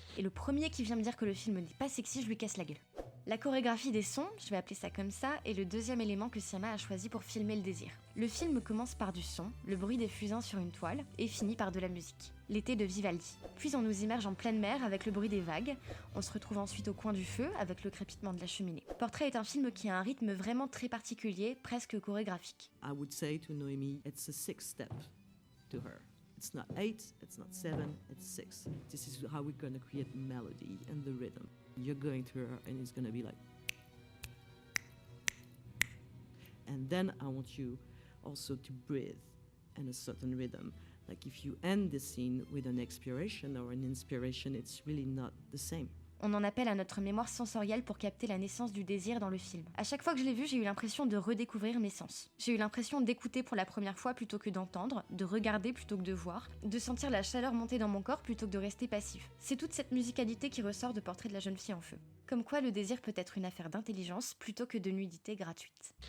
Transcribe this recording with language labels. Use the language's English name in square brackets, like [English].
[French] Et le premier qui vient me dire que le film n'est pas sexy, je lui casse la gueule. La chorégraphie des sons, je vais appeler ça comme ça, est le deuxième élément que Sciamma a choisi pour filmer le désir. Le film commence par du son, le bruit des fusains sur une toile, et finit par de la musique. L'été de Vivaldi. Puis on nous immerge en pleine mer avec le bruit des vagues. On se retrouve ensuite au coin du feu avec le crépitement de la cheminée. Portrait est un film qui a un rythme vraiment très particulier, presque chorégraphique. [English] I would say to Noémie, it's a 6 step to her. It's not 8, it's not 7, it's 6. This is how we're going to create melody and the rhythm. You're going to her and it's going to be like... And then I want you also to breathe in a certain rhythm. Like if you end the scene with an expiration or an inspiration, it's really not the same. [French] On en appelle à notre mémoire sensorielle pour capter la naissance du désir dans le film. À chaque fois que je l'ai vu, j'ai eu l'impression de redécouvrir mes sens. J'ai eu l'impression d'écouter pour la première fois plutôt que d'entendre, de regarder plutôt que de voir, de sentir la chaleur monter dans mon corps plutôt que de rester passif. C'est toute cette musicalité qui ressort de Portrait de la jeune fille en feu. Comme quoi le désir peut être une affaire d'intelligence plutôt que de nudité gratuite.